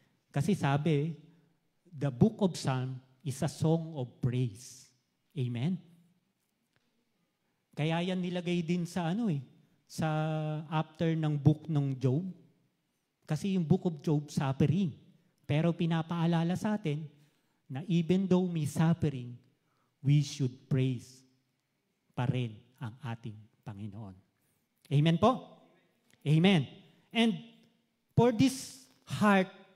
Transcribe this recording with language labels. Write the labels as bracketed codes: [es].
[tl] Kasi sabi, [en] the book of Psalm is a song of praise. Amen? [tl] Kaya yan nilagay din sa sa after ng book ng Job. Kasi yung [en] book of Job, suffering. [tl] Pero pinapaalala sa atin na even though may suffering, [en] we should praise [tl] pa rin ang ating Panginoon. Amen po? [en] Amen. And for this heart